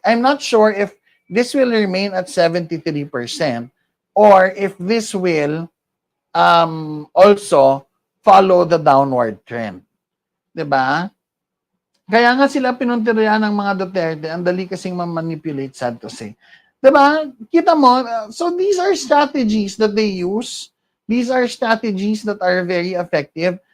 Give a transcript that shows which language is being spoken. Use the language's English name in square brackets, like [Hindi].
[English] I'm not sure if this will remain at 73% or if this will also follow the downward trend. [Filipino] 'Di ba? Kaya nga sila pinuntiryan ng mga Duterte, ang dali kasing ma-manipulate, sad to say. 'Di ba? [English] Kita mo, so these are strategies that they use. These are strategies that are very effective.